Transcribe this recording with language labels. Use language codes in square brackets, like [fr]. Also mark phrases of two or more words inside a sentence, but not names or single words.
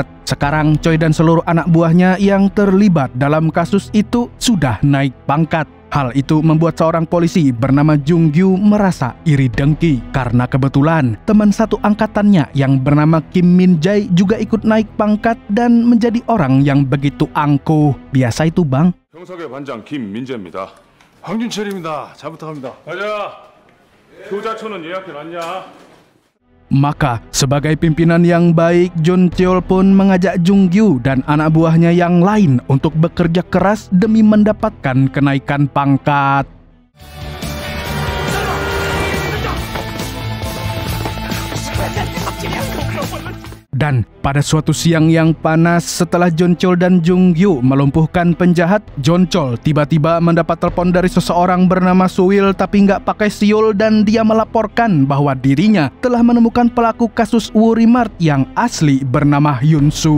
[id] Sekarang Choi dan seluruh anak buahnya yang terlibat dalam kasus itu sudah naik pangkat. Hal itu membuat seorang polisi bernama Jung Gyu merasa iri dengki karena kebetulan teman satu angkatannya yang bernama Kim Min Jae juga ikut naik pangkat dan menjadi orang yang begitu angkuh. Biasa itu, Bang. [ko] 형사계 반장 김민재입니다. 황준철입니다. 잘 부탁합니다. 가자. 교자초는 예약해놨냐? [id] Maka, sebagai pimpinan yang baik, Jun Cheol pun mengajak Jung Gyu dan anak buahnya yang lain untuk bekerja keras demi mendapatkan kenaikan pangkat. Dan pada suatu siang yang panas setelah Jun Cheol dan Jung Gyu melumpuhkan penjahat, Jun Cheol tiba-tiba mendapat telepon dari seseorang bernama Suil tapi nggak pakai siul, dan dia melaporkan bahwa dirinya telah menemukan pelaku kasus Wori Mart yang asli bernama Hyun Soo.